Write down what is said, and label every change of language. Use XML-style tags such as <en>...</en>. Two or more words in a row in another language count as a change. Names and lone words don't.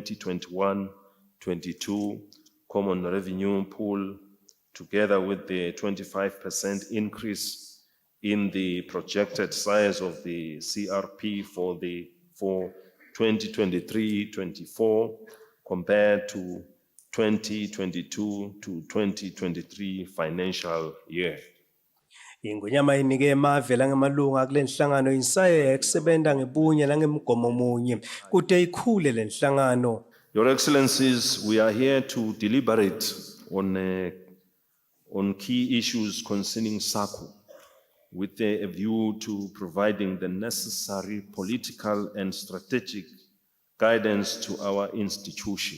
<en>2021-22 common revenue pool, together with the 25% increase in the projected size of the CRP for 2023-24 compared to 2022 to 2023 financial year.</en> <ss>Ingwenyama inike emave langemalunga kule nhlangano insaye ekusebenza ngebunya langemigomo munye kude ikhule le nhlangano.</ss> <en>Your Excellencies, we are here to deliberate on key issues concerning SACU with a view to providing the necessary political and strategic guidance to our institution.</en>